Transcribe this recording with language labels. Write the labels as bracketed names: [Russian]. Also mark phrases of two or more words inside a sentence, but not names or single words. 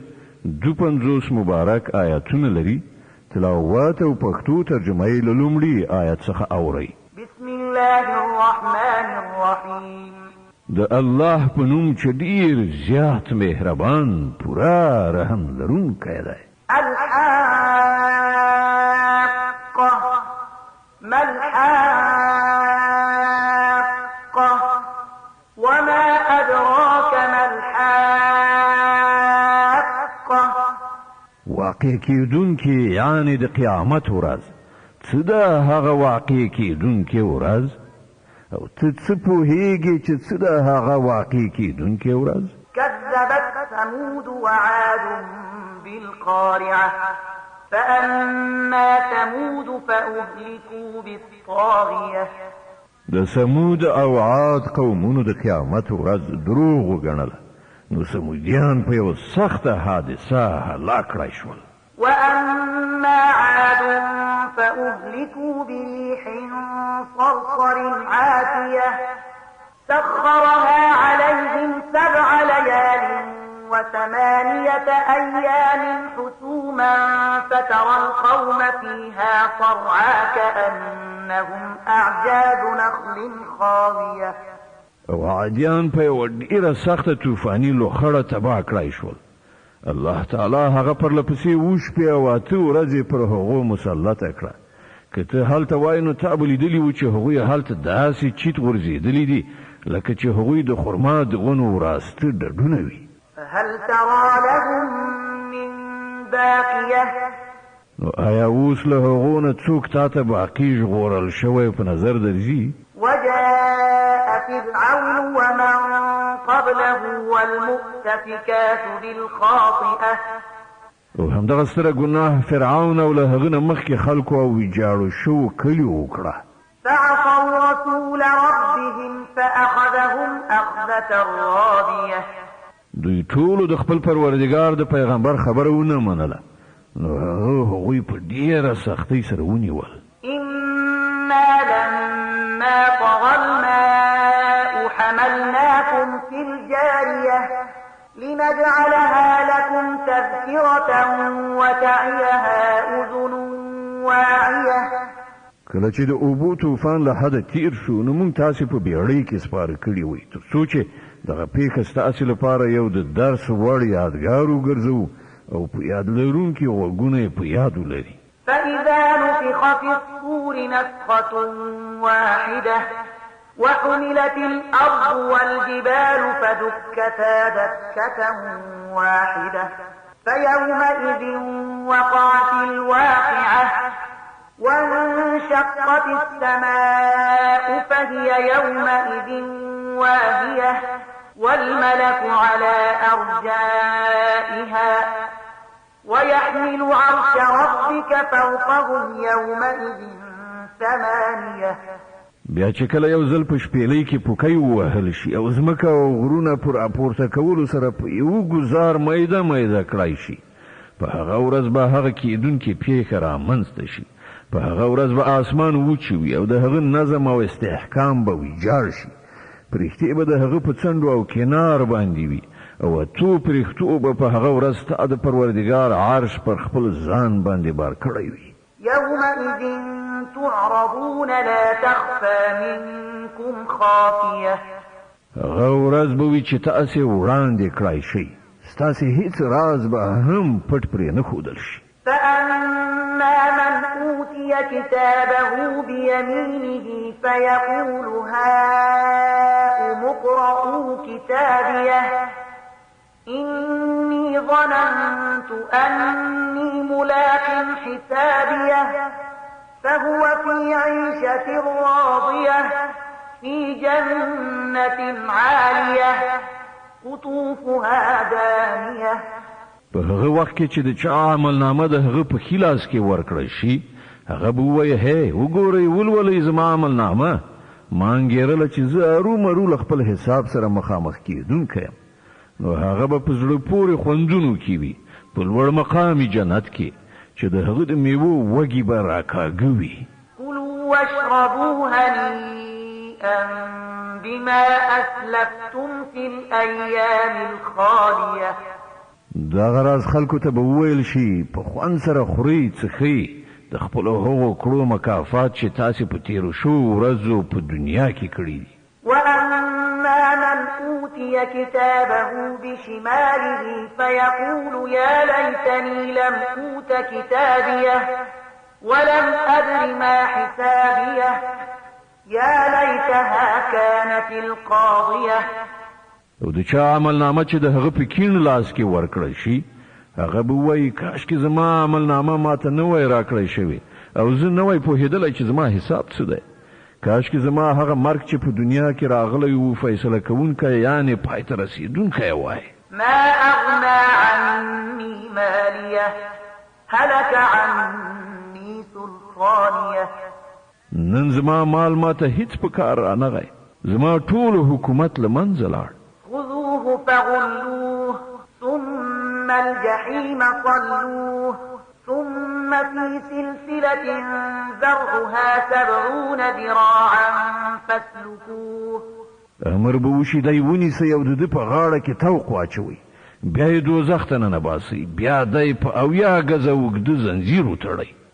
[Pashto] 52 مبارک آیاتونه لري. تلاوت او پښتو ترجمه یې له لومړي آیت څخه اورئ. [Arabic] بسم الله الرحمن الرحیم. [Pashto] د الله په نوم چې ډیر زیات مهربان پوره رحم لرونکی دی. [Arabic] الحاقة ما الحاقة وما أدراك ما الحاقة. [Pashto] واقع کېدونکې یعنی د قیامت ورځ. څه ده هغه واقع کېدونکې ورځ او ته څه پوهېږې چې څه ده هغه واقع کېدونکې ورځ؟ [Arabic] كذبت ثمود وعاد بالقارعة فأما ثمود فأهلكوا بالطاغية. [Pashto] د سمود او عاد قومونو د قیامت ورځ دروغ وګڼله نو سمودیان په یوه سخته حادثه هلاک کړای شول. [Arabic] وأما عاد فأهلكوا بريح صرصر عاتية سخرها عليهم 7 ليال و8 أيام حسوما فترى القوم فيها صرعى كأنهم أعجاز نخل خاوية. [Pashto] او عادیان په یوه ډېره سخته طوفاني لوخړه تباه کړای شول. الله تعالی هغه پرلپسې وشپې او 8 ورځې پر هغو مسلطه کړه. که ته هلته وای نو تا به لیدلي وو چې هغوی هلته داسې چیت غورځېدلي دي لکه چې هغوی د خرما د ونو وراسته ډډونه وي. [Arabic] هل ترى لهم من باقية. [Pashto] نو آیا اوس له هغو نه څوک تا ته باقي ژغورل شوی په نظر درځي؟ [Arabic] وجاء فرعون ومن قبله والمؤتفكات بالخاطئة. [Pashto] او همدغه ستره ګناه فرعون او له هغه نه مخکې خلکو او ویجاړو شوو کلیو وکړه. [Arabic] فعصوا رسول ربهم فأخذهم أخذة رابية. [Pashto] دوی ټولو د خپل پروردګار د پیغمبر خبره ونه منله نو هغوی په ډېره سختۍ سره ونیول. [Arabic] إنا لما طغى الماء حملناكم في الجارية لنجعلها لكم تذكرة وتعيها أذن واعية. [Pashto] کله چې د اوبو طوفان له حده تیر شو نو موږ تاسې په بیړۍ کې سپاره کړي وئ تر څو چې دغه پیښه ستاسې لپاره یو د درس وړ یادګار وګرځوو او په یاد لرونکي غوږونه یې په یاد ولري. [Arabic] فإذا نفخ في الصور نفخة واحدة وحملت الأرض والجبال فدكتا دكة واحدة فيومئذ وقعت الواقعة وانشقت السماء فهي يومئذ واهية والملك على أرجائها ويحمل عرش ربك فوقهم يومئذ ثمانية. [Pashto] بیا چې کله یو ځل په شپېلۍ کې پوکی ووهل شي او ځمکه او غرونه پر راپورته کولو سره په یو ګزار میده میده کړای شي، په هغه ورځ به هغه کیدونکې پیښه رامنځته شي، په هغه ورځ به آسمان وچ وي او د هغه نظم او استحکام به ویجاړ شي، پرښتې به د هغه په څنډو او کنار باندې وي او اتو پرښتو به په هغه ورځ ستا د پروردګار عرش پر خپل ځان باندې بار کړی وي. [Arabic] يومئذ تعرضون لا تخفى منكم خافية. [Pashto] هغه ورځ به وي چې تاسې وړاندې کړای شئ، ستاسې هیڅ راز به هم پټ پرې نه ښودل شي. [Arabic] فأما من أوتي كتابه بيمينه فيقول هاؤم اقرءوا كتابيه إني ظننت أني ملاق حسابيه فهو في عيشة راضية في جنة عالية قطوفها دانية. [Pashto] په هغه وخت کې چې د چا عملنامه د هغه په خلاص کې ورکړی شي، هغه به ووایي هی وګورئ ولولئ زما عملنامه، ما انګېرله چې زه ارومرو له خپل حساب سره مخامخ کېدونکی یم. نو هغه به په زړه پورې خوندونو کې وي، په لوړ مقامي جنت کې چې د هغه د میوو وږي به راکاږه وي. [Arabic] كلوا واشربوا هنيئا بما أسلفتم في الأيام الخالية. [Pashto] دغه راز خلکو ته به وویل شي په خوند سره خورئ څښئ د خپلو هغو کړو مکافات چې تاسې په تېرو شوو ورځو په دنیا کې کړي دي. [Arabic] وأما من أوتي كتابه بشماله فيقول يا ليتني لم أوت كتابيه ولم أدر ما حسابيه يا ليتها كانت القاضية. [Pashto] او د چا عملنامه چې د هغه په کیڼ لاس کې ورکړی شي، هغه به وایي کاشکې زما عملنامه ماته نه وای راکړی شوې او زه نه وای پوهېدلی چې زما حساب څه دی. کاشکې زما هغه مرګ چې په دنیا کې راغلی و فیصله کوونکی یعنې پای ته رسېدونکی وای. [Arabic] ما أغنى عني ماليه هلك عني سلطانيه. [Pashto] نن زما مال ماته هیڅ په کار رانغی، زما ټول حکومت له منځه لاړ. [Arabic] خذوه فغلوه ثم الجحيم صلوه ثم في سلسلة ذرعها 70 ذراعا فاسلكوه. [Pashto] امر به وشي دی ونیسئ او د ده په غاړه کې توق واچوئ، بیا یې دوزخ ته ننباسئ، بیا دی په 80 ګزه اوږده زنځیر وتړئ.